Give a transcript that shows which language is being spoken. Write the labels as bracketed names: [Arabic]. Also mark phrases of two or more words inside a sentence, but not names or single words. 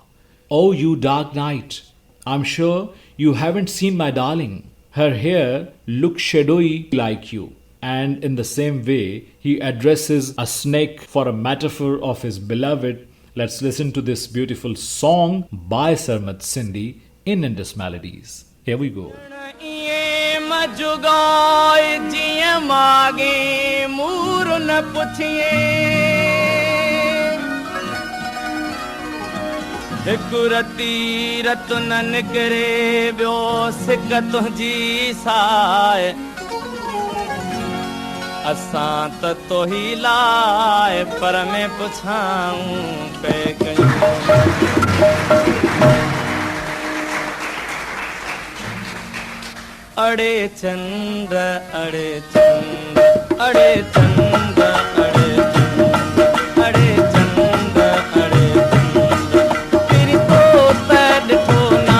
[English] Oh, you dark night, I'm sure you haven't seen my darling. Her hair looks shadowy like you." And in the same way, he addresses a snake for a metaphor of his beloved. Let's listen to this beautiful song by Sarmad Sindhi in Indus Melodies. Here we go. [Sindhi] जुगाए जिए मागे मूर न पुछिए हिकु रती रत न निकरे बियो सिक तुंहिंजी साए असां त तोही लाए पर में पुछाऊं पे कयूं अड़े चंद अड़े चंद अड़े चंद अड़े चंद अड़े चंद अड़े चंद तेरी तो तड ठोना